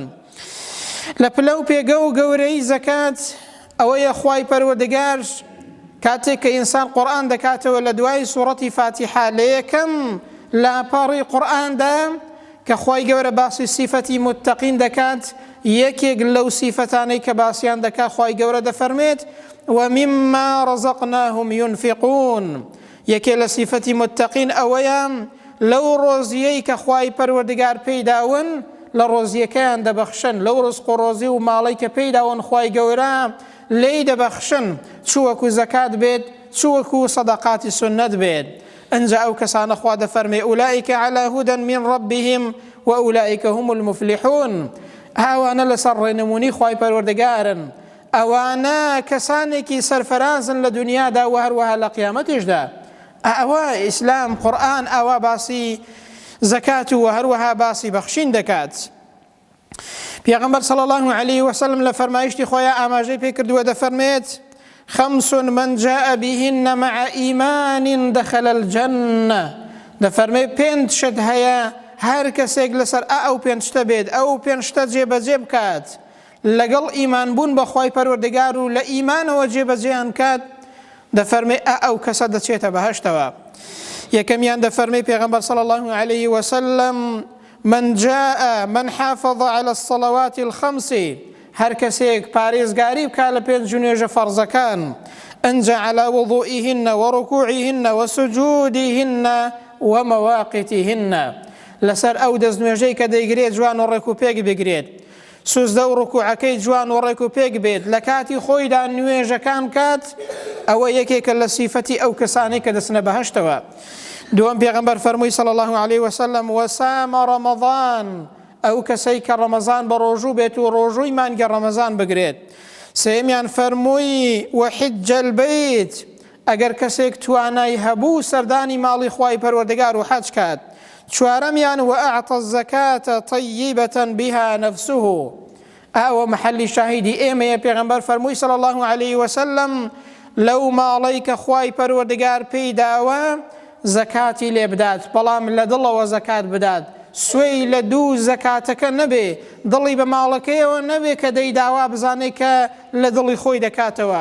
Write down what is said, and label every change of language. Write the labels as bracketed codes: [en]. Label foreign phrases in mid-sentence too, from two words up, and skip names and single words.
[ckb] لە پلە و پێگە و گەورەی زەکات ئەوەیە خوای پەروەردگار کاتێک کە ئینسان قورئان دەکاتەوە لە دوای سوورەتی فاتیحە لە یەکەم لاپەڕی قورئاندا کە خوای گەورە باسی سیفەتی متەقین دەکات، یەکێک لەو سیفەتانەی کە باسییان دەکات خوای گەورە دەفەرمێت: [ar] ومما رزقناهم ينفقون. [ckb] یەکێ لە سیفەتی متەقین ئەوەیە لەو ڕۆزیەی کە خوای پەروەردگار پێیداون لە ڕۆزیەکەیان دەبەخشن، لەو ڕزق و ڕۆزی و ماڵی کە پێیداون خوای گەورە لێی دەبەخشن، چووەکو زەکات بێت، چووەکو سەدەقاتی سنەت بێت. ئەنجا ئەو کەسانە خوا دەفەرمێ: [ar] ئولئیکە عەلی هودەن من ربهم وئولئیکە هم المفلحون. [ckb] ئەوانە لەسەر ڕێنمونی خوای پەروەردگارن، ئەوانە کەسانێکی سەرفەرازن لە دنیادا و هەروەها لە قیامەتیشدا. ئەوە ئیسلام، قورئان ئەوە باسی زەکات و هەروەها باسی بەخشین دەکات. [ar] پیغمبر صلی الله علیه و سلم [ckb] لە فەرمایشتی خۆیان ئاماژەی پێ کردووە، دەفەرمێت: [ar] خەمس من جاء بهن مع ئیمان دخل الجنة. [ckb] دەفەرمێ پێنج شت هەیە، هەر کەسێک لەسەر ئەو پێنج شتە بێت، ئەو پێنج شتە جێبەجێ بکات، لەگەڵ ئیمان بوون بە خوای پەروەردگار و لە ئیمانەوە جێبەجێیان کات، دەفەرمێ ئەو کەسە دەچێتە بەهەشتەوە. یەکەمیان دەفەرمێ [ar] پیغمبر صلی الله علیه و سلم: من حافظ على الصلوات الخمس. [ckb] هەر کەسێک پارێزگاری بکات لە پێنج نوێژە فەرزەکان، ئەنجە [ar] على وضوئهن وركوعهن وسجودهن ومواقتهن. [ckb] لەسەر ئەو دەست نوێژەی کە دەیگرێت جوان و ڕێکوپێک بگرێت، سوزدە و ڕکوعەکەی جوان و ڕێکوپێک بێت، لە کاتی خۆیدا نوێژەکان کات، ئەوە یەکێکە لە سیفەتی ئەو کەسانەی کە دەچنە بەهەشتەوە. دوام پێغەمبەر فەرمووی [ar] صلی الله عليه وسلم وسام رمضان [ckb] ئەو کەسەی کە ڕەمەزان بە ڕۆژوو بێت و ڕۆژووی مانگە ڕەمەزان بگرێت. سێمیان فەرمووی [ar] وحج البەیت [ckb] ئەگەر کەسێک توانای هەبوو سەردانی ماڵی خوای پەروەردگار و حەج کات. چوارەمیان [ar] وأعطى الزكاة طيبة بها نفسه [ckb] ئەوە محەلی شاهیدی ئێمەیە. پێغەمبەر فەرمووی [ar] صلی الله عليه وسلم [ckb] لەو ماڵەی کە خوای پەروەردگار پێی داوە زەکاتی لێ بدات، بەڵام لە دڵەوە زەکات بدات، سوێی لە دوو زەکاتەکە نەبێ، دڵی بە ماڵەکەیەوە نەبێ کە دەیداوا بزانێت کە لە دڵی خۆی دەکاتەوە.